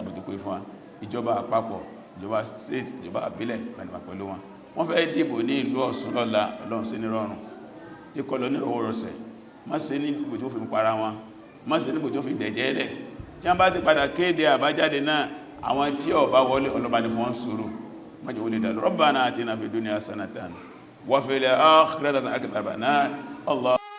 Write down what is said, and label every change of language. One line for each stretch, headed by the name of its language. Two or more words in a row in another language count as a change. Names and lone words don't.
Yoruba: àbòtò pé fún wa ìjọba àpapọ̀ ìjọba state ìjọba àbílẹ̀ pẹ̀lú pẹ̀lú wọn wọ́n fẹ́ dìbò ní ìlú Ọ̀ṣun lọ́la Ọlọ́run sí ní rọrùn tí kọ́ lọ ní rọwọ́rọsẹ̀ má ṣe ní gbogbo tó fi para wọn má ṣe ní gbogbo tó fi dẹ̀jẹ́ lẹ̀ tí wọ́n bá ti padà kéde àbájáde náà àwọn tí ó bá wọlé ọlọ́bà ní fún wọn sùúrù májò wọlé dàlú
Arabic: ربنا آتنا في الدنيا حسنة وفي الآخرة حسنة وقنا عذاب النار.